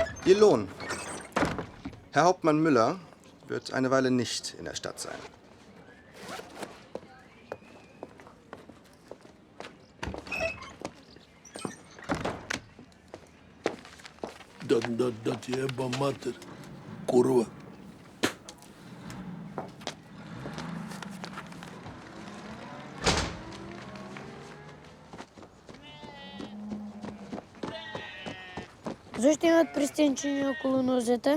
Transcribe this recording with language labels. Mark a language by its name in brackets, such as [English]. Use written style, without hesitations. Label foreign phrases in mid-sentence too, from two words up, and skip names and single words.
[German] Ihr Lohn. Herr Hauptmann Müller wird eine Weile nicht in der Stadt sein. [Macedonian] Да ти еба матер, курва. Зошто имат пристенчиња околу нозете?